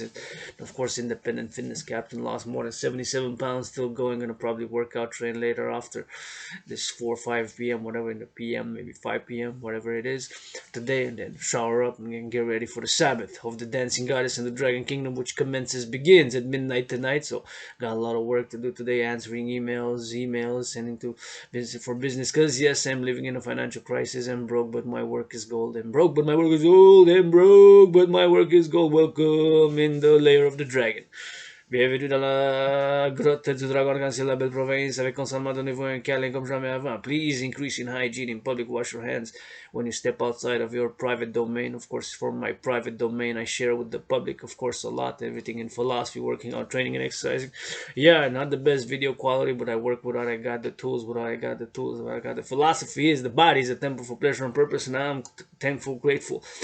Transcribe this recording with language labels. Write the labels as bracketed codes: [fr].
[en] And of course, independent fitness captain, lost more than 77 pounds, still going, gonna probably work out, train later after this 4 or 5 p.m., whatever in the p.m., maybe 5 p.m., whatever it is today, and then shower up and get ready for the Sabbath of the dancing goddess and the dragon kingdom, which begins at midnight tonight. So got a lot of work to do today, answering emails, sending to business for business, because yes, I'm living in a financial crisis. I'm broke, but my work is gold. I'm broke, but my work is gold. I'm broke, but my work is gold. Welcome in the lair of the dragon. [fr] Bienvenue dans la grotte du dragon arc-en-ciel de la belle province, avec constamment donnez-vous un câlin comme jamais avant. [en] Please increase in hygiene in public. Wash your hands when you step outside of your private domain. Of course, for my private domain, I share with the public, of course, a lot. Everything in philosophy, working out, training, and exercising. Yeah, not the best video quality, but I work with what I got the tools, what I got the tools, what I got the philosophy is the body is a temple for pleasure and purpose, and I'm thankful, grateful.